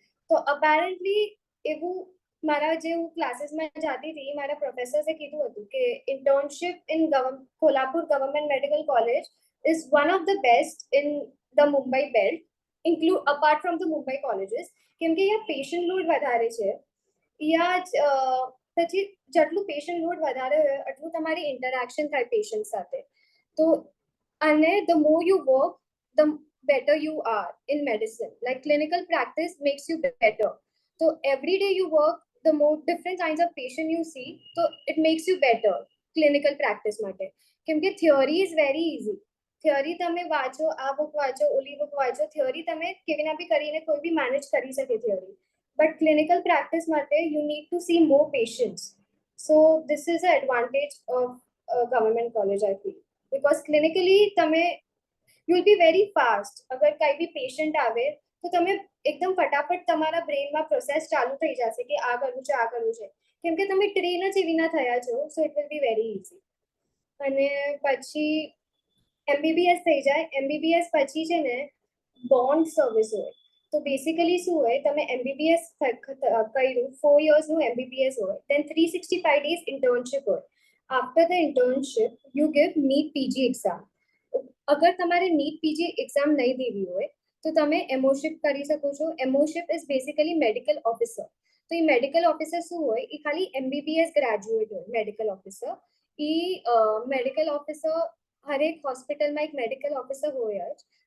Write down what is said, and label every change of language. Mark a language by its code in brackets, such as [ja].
[gu] તો અપેરેન્ટલી એવું મારા જે હું ક્લાસીસમાં જતી હતી મારા પ્રોફેસર્સે કીધું હતું કે internship in Kolhapur government medical college is one of the best in the Mumbai belt apart from the Mumbai colleges, કેમ કે અહીંયા પેશન્ટ લોડ વધારે છે. અહીંયા પછી જેટલું પેશન્ટ લોડ વધારે હોય એટલું તમારી ઇન્ટરેક્શન થાય પેશન્ટ સાથે. [en] તો અને the more you work the better you are in medicine. Like clinical practice makes you better. So every day you work, the more different kinds of patient you see, so it makes you better clinical practice માટે. કેમ કે theory is very easy. [gu] Theory તમે વાંચો, આ book વાંચો, ઓલી book વાંચો, theory તમે કેવી ના બી કરીને કોઈ બી manage કરી શકે theory. [en] But clinical practice માટે you need to see more patients. So this is the advantage of government college, I feel. Because clinically તમે you'll be very fast. [gu] અગર કઈ બી પેશન્ટ આવે તો તમે એકદમ ફટાફટ તમારા બ્રેનમાં પ્રોસેસ ચાલુ થઈ જશે કે આ કરવું છે કેમ કે તમે ટ્રેન જ એવી ના થયા છો. [en] So it will be very easy. અને પછી MBBS થઈ જાય. [gu] MBBS પછી છે ને બોન્ડ સર્વિસ હોય. તો બેસિકલી શું હોય, તમે MBBS કર્યું 4 yearsનું MBBS હોય, then 365 days internship હોય. [en] After the internship you give NEET PG exam. [gu] અગર તમારે નીટ પીજી એક્ઝામ નહીં દેવી હોય તો તમે એમઓશિપ કરી શકો છો. એમઓશિપ ઇઝ બેસિકલી મેડિકલ ઓફિસર. તો એ મેડિકલ ઓફિસર શું હોય, એ ખાલી MBBS ગ્રેજ્યુએટ હોય મેડિકલ ઓફિસર. એ મેડિકલ ઓફિસર હરેક હોસ્પિટલમાં એક મેડિકલ ઓફિસર હોય જ.